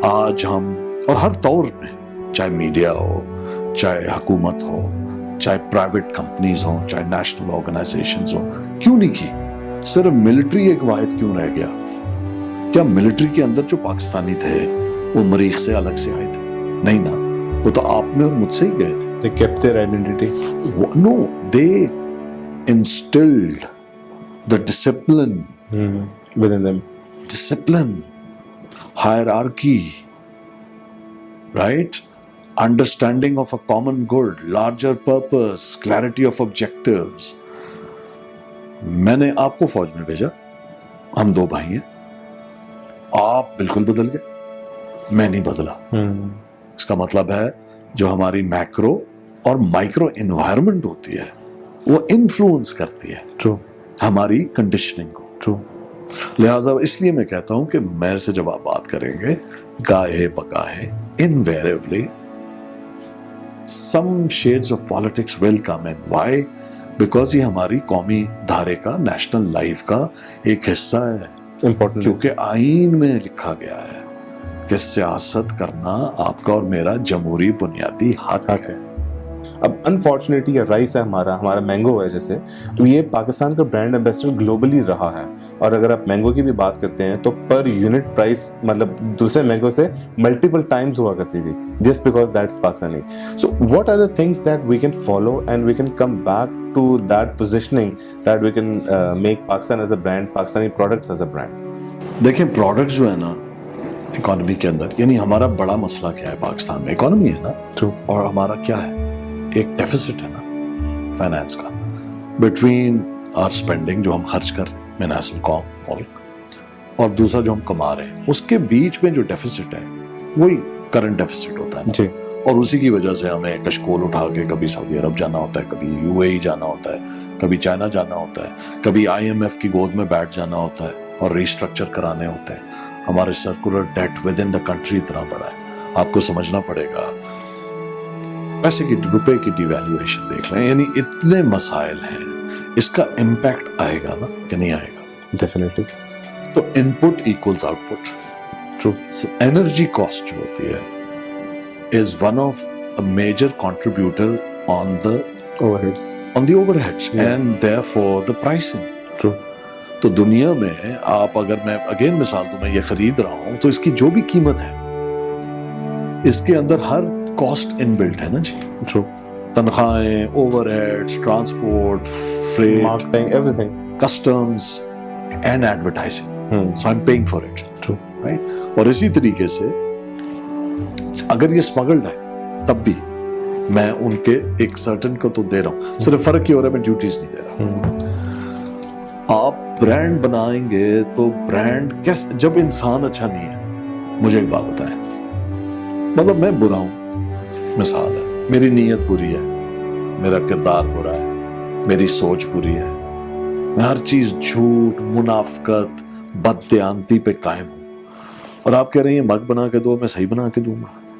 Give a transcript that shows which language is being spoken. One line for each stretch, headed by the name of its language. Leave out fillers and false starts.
Urdu: آج ہم اور ہر دور میں, چاہے میڈیا ہو, چاہے حکومت ہو, چاہے پرائیویٹ کمپنیز ہوں, چاہے نیشنل آرگنائزیشنز ہوں, کیوں نہیں کی؟ صرف ملٹری ایک واحد کیوں رہ گیا؟ کیا ملٹری کے اندر جو پاکستانی تھے وہ مریخ سے الگ سے آئے تھے؟ نہیں نا, وہ تو آپ میں اور مجھ سے ہی گئے تھے.
English: They kept their identity. No, they instilled the discipline within them. Discipline, hierarchy, right? Understanding of a common good, larger purpose, clarity of objectives.
Urdu: میں نے آپ کو فوج میں بھیجا, ہم 2 بھائی ہیں, آپ بالکل بدل گئے, میں نہیں بدلا. اس کا مطلب ہے جو ہماری میکرو اور مائکرو انوائرمنٹ ہوتی ہے وہ انفلوئنس کرتی ہے
English: True.
Urdu: ہماری کنڈیشننگ کو.
English: True.
Urdu: لہٰذا اس لیے میں کہتا ہوں کہ میرے سے جب آپ بات کریں گے گاہے بگاہے
English: invariably some shades of politics will come in. Why? Because
Urdu: یہ ہماری قومی دھارے کا, نیشنل لائف کا ایک حصہ ہے.
English: Important.
Urdu: کیونکہ آئین میں لکھا گیا ہے کہ سیاست کرنا آپ کا اور میرا جمہوری بنیادی حق ہے. اب انفارچونیٹلی یہ رائس ہے ہمارا مینگو ہے جیسے, تو یہ پاکستان کا برانڈ ایمبیسڈر گلوبلی رہا ہے. اور اگر آپ مینگو کی بھی بات کرتے ہیں تو پر یونٹ پرائس مطلب دوسرے مینگو سے ملٹیپل ٹائمز ہوا کرتی تھی,
English: Just because that's Pakistani. So what are the things that we can follow and we can come back to that positioning that we can make Pakistan as a brand, Pakistani products as a brand?
Urdu: دیکھیں product جو ہے نا economy کے اندر, یعنی ہمارا بڑا مسئلہ کیا ہے پاکستان میں؟ اکانومی ہے نا. اور ہمارا کیا ہے؟ ایک ڈیفیسٹ ہے نا فائنانس کا,
English: between our spending
Urdu: جو ہم خرچ کر رہے ہیں میں اصل قوم ملک, اور دوسرا جو ہم کما رہے ہیں, اس کے بیچ میں جو ڈیفیسٹ ہے وہی کرنٹ ڈیفیسٹ ہوتا ہے جی. اور اسی کی وجہ سے ہمیں کشکول اٹھا کے کبھی سعودی عرب جانا ہوتا ہے, کبھی UAE جانا ہوتا ہے, کبھی چائنا جانا ہوتا ہے, کبھی IMF کی گود میں بیٹھ جانا ہوتا ہے اور ریسٹرکچر کرانے ہوتے ہیں. ہمارے circular debt
English: within the country
Urdu: اتنا بڑا ہے, آپ کو سمجھنا پڑے گا. پیسے کی, روپے کی ڈی ویلیویشن دیکھ لیں, یعنی اتنے مسائل ہیں. اس کا امپیکٹ آئے گا نا کہ نہیں آئے گا؟
English: Definitely. تو input equals output. True. Energy cost
Urdu: جو ہوتی ہے
English: Is one of a major contributor on the overheads and therefore the pricing. True.
Urdu: تو دنیا میں آپ اگر میں اگین مثال دوں, میں یہ خرید رہا ہوں تو اس کی جو بھی قیمت ہے اس کے اندر ہر کاسٹ ان بلٹ ہے نا جی.
English: True.
Urdu: تنخواہیں, over heads, transport, freight,
English: marketing, everything, customs and advertising. So I'm paying for it. True. Right?
Urdu: اور اسی طریقے سے اگر یہ اسمگلڈ ہے تب بھی میں ان کے ایک سرٹن کو تو دے رہا ہوں, صرف فرق یہ ہو رہا ہے میں ڈیوٹیز نہیں دے رہا. آپ برانڈ بنائیں گے تو برانڈ کیسے, جب انسان اچھا نہیں ہے, مجھے ایک بات بتائیں, مطلب میں برا ہوں, مثال ہے, میری نیت بری ہے, میرا کردار برا ہے, میری سوچ بری ہے, میں ہر چیز جھوٹ, منافقت, بددیانتی پہ قائم ہوں, اور آپ کہہ رہے ہیں مگ بنا کے دو, میں صحیح بنا کے دوں گا.